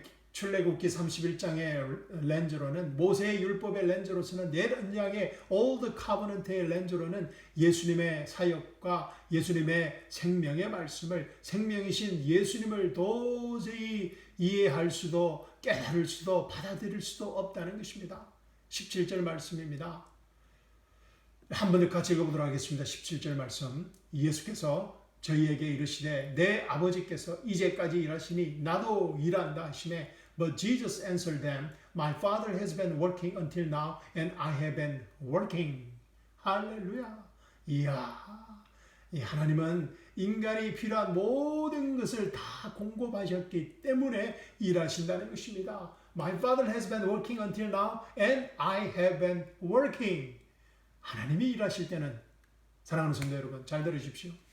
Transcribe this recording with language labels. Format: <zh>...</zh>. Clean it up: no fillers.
<ko>출애굽기 31장의 렌즈로는, 모세의 율법의 렌즈로서는, 옛 언약의 Old Covenant의 렌즈로는 예수님의 사역과 예수님의 생명의 말씀을, 생명이신 예수님을 도저히 이해할 수도 깨달을 수도 받아들일 수도 없다는 것입니다. 17절 말씀입니다. 한 번 더 같이 읽어보도록 하겠습니다. 17절 말씀. 예수께서 저희에게 이르시되 내 아버지께서 이제까지 일하시니 나도 일한다 하시매.</ko> <en>But Jesus answered them, My Father has been working until now, and I have been working.</en> <ko>할렐루야. 이야, 이 하나님은 인간이 필요한 모든 것을 다 공급하셨기 때문에 일하신다는 것입니다.</ko> <en>My Father has been working until now, and I have been working.</en> <ko>하나님이 일하실 때는, 사랑하는 성도 여러분, 잘 들으십시오.</ko>